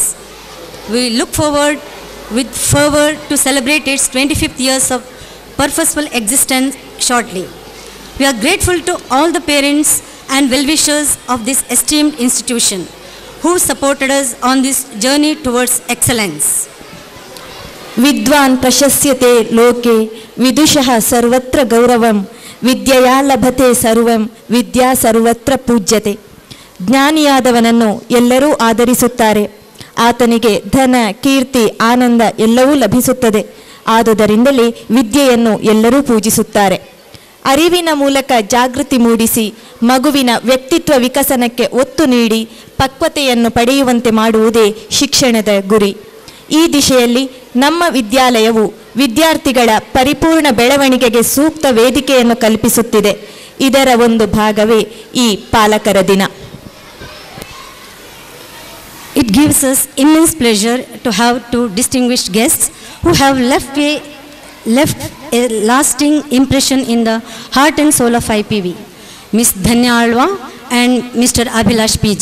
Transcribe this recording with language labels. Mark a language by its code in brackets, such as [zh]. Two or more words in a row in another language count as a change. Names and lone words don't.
[en] We look forward with fervor to celebrate its 25th years of purposeful existence shortly. We are grateful to all the parents and well-wishers of this esteemed institution who supported us on this journey towards excellence. [sa] विद्वान् प्रशस्यते लोके विदुषः सर्वत्र गौरवं विद्यया लभते सर्वं विद्या सर्वत्र पूज्यते. [kn] ಜ್ಞಾನಿಯಾದವನನ್ನು ಎಲ್ಲರೂ ಆದರಿಸುತ್ತಾರೆ. ಆತನಿಗೆ ಧನ, ಕೀರ್ತಿ, ಆನಂದ ಎಲ್ಲವೂ ಲಭಿಸುತ್ತದೆ. ಆದುದರಿಂದಲೇ ವಿದ್ಯೆಯನ್ನು ಎಲ್ಲರೂ ಪೂಜಿಸುತ್ತಾರೆ. ಅರಿವಿನ ಮೂಲಕ ಜಾಗೃತಿ ಮೂಡಿಸಿ ಮಗುವಿನ ವ್ಯಕ್ತಿತ್ವ ವಿಕಸನಕ್ಕೆ ಒತ್ತು ನೀಡಿ ಪಕ್ವತೆಯನ್ನು ಪಡೆಯುವಂತೆ ಮಾಡುವುದೇ ಶಿಕ್ಷಣದ ಗುರಿ. ಈ ದಿಶೆಯಲ್ಲಿ ನಮ್ಮ ವಿದ್ಯಾಲಯವು ವಿದ್ಯಾರ್ಥಿಗಳ ಪರಿಪೂರ್ಣ ಬೆಳವಣಿಗೆಗೆ ಸೂಕ್ತ ವೇದಿಕೆಯನ್ನು ಕಲ್ಪಿಸುತ್ತಿದೆ. ಇದರ ಒಂದು ಭಾಗವೇ ಈ ಪಾಲಕರ ದಿನ. [en] It gives us immense pleasure to have two distinguished guests who have left a lasting impression in the heart and soul of IPV, Ms. Dhanya Alva and Mr. Abhilash PG.